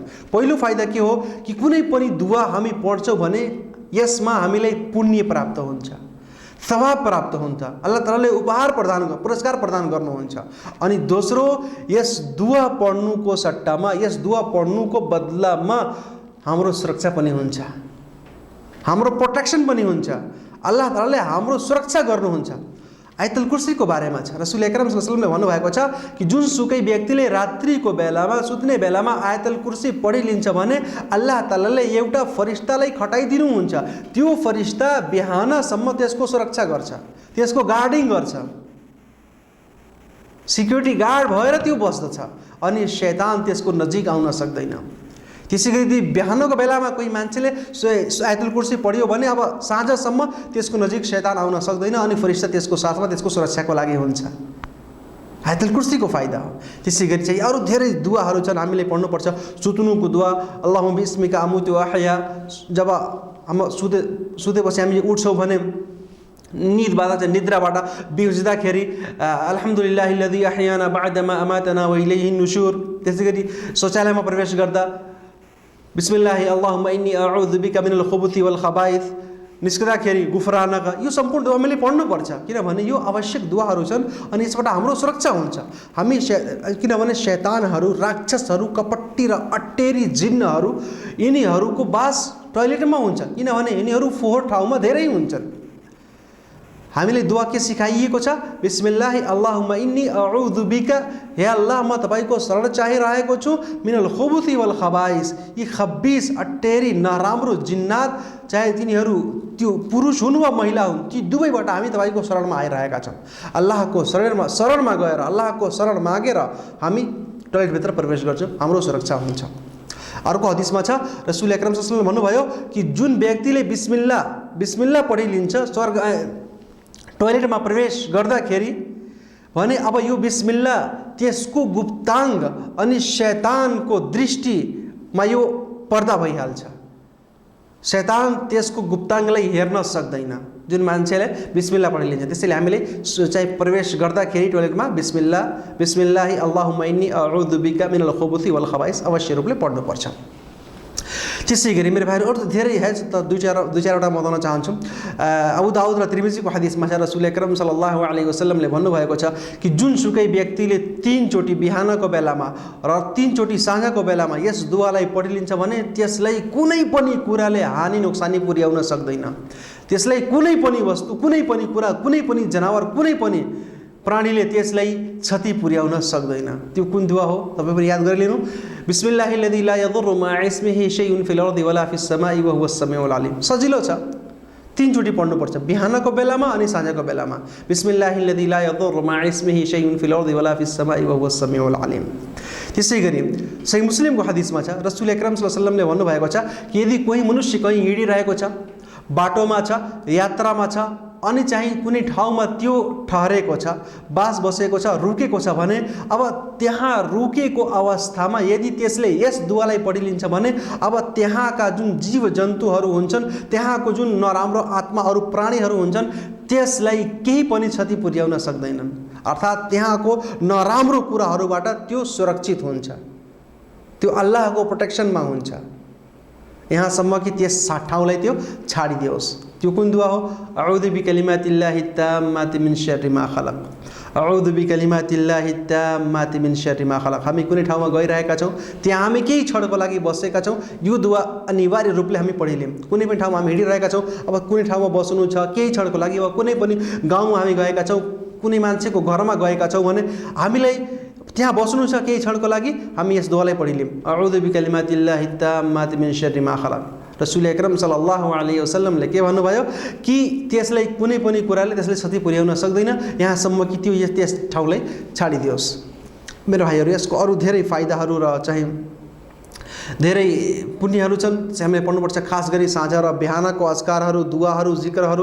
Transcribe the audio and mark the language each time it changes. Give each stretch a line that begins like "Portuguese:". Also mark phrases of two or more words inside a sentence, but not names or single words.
Nepali: पहिलो फाइदा के हो कि कुनै पनि दुआ हामी पढ्छौँ भने यसमा हामीलाई पुण्य प्राप्त हुन्छ, सवाब प्राप्त हुन्छ, अल्लाह तालाले पुरस्कार प्रदान गर्नुहुन्छ। अनि दोस्रो, यस दुआ पढ्नुको सट्टामा, यस दुआ पढ्नुको बदलामा हाम्रो सुरक्षा पनि हुन्छ, हाम्रो प्रोटेक्सन पनि हुन्छ, अल्लाह तालाले हाम्रो सुरक्षा गर्नुहुन्छ। आयतुल कुर्सीको बारेमा छ, रसूल अकरम
Arabic: صلى الله عليه وسلم
Nepali: भन्नुभएको छ कि जुनसुकै व्यक्तिले रात्रिको बेलामा, सुत्ने बेलामा आयतुल कुर्सी पढिलिन्छ भने अल्लाह तालाले एउटा फरिस्तालाई खटाइदिनुहुन्छ, त्यो फरिस्ता बिहानसम्म त्यसको सुरक्षा गर्छ, त्यसको गार्डिङ गर्छ,
English: security guard
Nepali: भएर त्यो बस्दछ अनि शैतान त्यसको नजिक आउन सक्दैन। त्यसैगरी यदि बिहानको बेलामा कोही मान्छेले आयतुल कुर्सी पढ्यो भने अब साँझसम्म त्यसको नजिक शैतान आउन सक्दैन अनि फरिस्ता त्यसको साथमा त्यसको सुरक्षाको लागि हुन्छ। आयतुल कुर्सीको फाइदा हो। त्यसैगरी चाहिँ अरू धेरै दुआहरू छन्, हामीले पढ्नुपर्छ। सुत्नुको दुआ,
Arabic: اللهم باسمك أموت و أحيا,
Hindi: जब हम
Nepali: सुतेपछि हामी उठ्छौँ भने निदबाट चाहिँ निद्राबाट बिउजिँदाखेरि
Arabic: الحمد لله الذي أحيانا بعد ما أماتنا و إليه النشور,
Nepali: त्यसै गरी शौचालयमा प्रवेश गर्दा
Arabic: بسم الله اللهم إني أعوذ بك من الخبث والخبائث
Nepali: निस्कँदाखेरि गुफरानका, यो सम्पूर्ण दुआ हामीले पढ्नुपर्छ, किनभने यो आवश्यक दुआहरू छन् अनि यसबाट हाम्रो सुरक्षा हुन्छ। हामी किनभने शैतानहरू, राक्षसहरू, कपट्टी र अट्टेरी जिन्नहरू यिनीहरूको बास टोयलेटमा हुन्छ, किनभने यिनीहरू फोहोर ठाउँमा धेरै हुन्छन्। हामीले दुआ के सिकाइएको छ?
Arabic: بسم الله اللهم إني أعوذ بك,
Nepali: हे अल्लाह म तपाईको शरण चाहिरहेको छु,
Arabic: من الخبث والخبائث,
Nepali: यी खब्बिस अट्टेरी नराम्रो जिन्नात, चाहे तिनीहरू त्यो पुरुष हुन् वा महिला हुन्, ती दुवैबाट हामी तपाईको शरणमा आइरहेका छौँ। अल्लाहको शरणमा गएर अल्लाहको शरण मागेर हामी टोयलेटभित्र प्रवेश गर्छौँ, हाम्रो सुरक्षा हुन्छ। अर्को हदिसमा छ रसूल अकरम
Arabic: صلى الله عليه وسلم
Nepali: भन्नुभयो कि जुन व्यक्तिले बिस्मिल्लाह पढिलिन्छ टोयलेटमा प्रवेश गर्दाखेरि भने अब यो बिस्मिल्लाह त्यसको गुप्ताङ्ग अनि शैतानको दृष्टिमा यो पर्दा भइहाल्छ। शैतान त्यसको गुप्ताङ्गलाई हेर्न सक्दैन जुन मान्छेले बिस्मिल्लाह पढिलिन्छ। त्यसैले हामीले चाहिँ प्रवेश गर्दाखेरि टोयलेटमा
Arabic: بسم الله اللهم إني أعوذ بك من الخبث والخبائث
Nepali: अवश्य रूपले पढ्नुपर्छ। त्यसै गरी मेरो भाइहरू अरू धेरै है, त दुई चारवटा म बताउन चाहन्छु। अबू दाऊद र तिर्मिजीको हदिसमा छ रसूल अकरम
Arabic: صلى الله عليه وسلم
Nepali: भन्नुभएको छ कि जुनसुकै व्यक्तिले 3 चोटि बिहानको बेलामा र 3 चोटि साँझको बेलामा यस दुआलाई पढिलिन्छ भने त्यसलाई कुनै पनि कुराले हानि नोक्सानी पुर्याउन सक्दैन। त्यसलाई कुनै पनि वस्तु, कुनै पनि कुरा, कुनै पनि जनावर, कुनै पनि प्राणीले त्यसलाई क्षति पुर्याउन सक्दैन। त्यो कुन दुआ हो तपाईँ पनि याद गरिलिनु।
Arabic: بسم الله الذي لا يضر مع اسمه شيء في الأرض ولا في السماء و هو السميع العليم.
Nepali: सजिलो छ, 3 चोटि पढ्नुपर्छ बिहानको बेलामा अनि साँझको बेलामा।
Arabic: بسم الله الذي لا يضر مع اسمه شيء في الأرض ولا في السماء و هو السميع العليم.
Nepali: त्यसै गरी सही मुस्लिमको हदिसमा छ रसूल अकरम
Arabic: صلى الله عليه وسلم
Nepali: भन्नुभएको छ कि यदि कोही मनुष्य कहीँ हिँडिरहेको छ, बाटोमा छ, यात्रामा छ अनि चाहिँ कुनै ठाउँमा त्यो ठहरेको छ, बास बसेको छ, रुकेको छ भने अब त्यहाँ रुकेको अवस्थामा यदि त्यसले यस दुआलाई पढिलिन्छ भने अब त्यहाँका जुन जीव जन्तुहरू हुन्छन्, त्यहाँको जुन नराम्रो आत्माहरू, प्राणीहरू हुन्छन्, त्यसलाई केही पनि क्षति पुर्याउन सक्दैनन्। अर्थात् त्यहाँको नराम्रो कुराहरूबाट त्यो सुरक्षित हुन्छ, त्यो अल्लाहको प्रोटेक्सनमा हुन्छ, यहाँसम्म कि त्यस ठाउँलाई त्यो छाडिदियोस्। त्यो कुन दुआ हो?
Arabic: أعوذ بكلمات الله التامات من شر ما خلق، أعوذ بكلمات الله التامات من شر ما خلق.
Nepali: हामी कुनै ठाउँमा गइरहेका छौँ, त्यहाँ हामी केही क्षणको लागि बसेका छौँ, यो दुआ अनिवार्य रूपले हामी पढिलियौँ। कुनै पनि ठाउँमा हामी हिँडिरहेका छौँ, अब कुनै ठाउँमा बस्नु छ केही क्षणको लागि, वा कुनै पनि गाउँमा हामी गएका छौँ, कुनै मान्छेको घरमा गएका छौँ भने हामीलाई त्यहाँ बस्नु छ केही क्षणको लागि, हामी यस दुआलाई पढिलियौँ,
Arabic: أعوذ بكلمات الله التامات من شر ما خلق.
Nepali: रसूल अकरम
Arabic: صلى الله عليه وسلم
Nepali: के भन्नुभयो कि त्यसलाई कुनै पनि कुराले त्यसले क्षति पुर्याउन सक्दैन, यहाँसम्म कि त्यो त्यस ठाउँलाई छाडिदियोस्। मेरो भाइहरू, यसको अरू धेरै फाइदाहरू र चाहिँ धेरै पुण्यहरू छन्, हामीले पढ्नुपर्छ। खास गरी साँझ र बिहानको अस्कारहरू, दुआहरू, जिक्रहरू।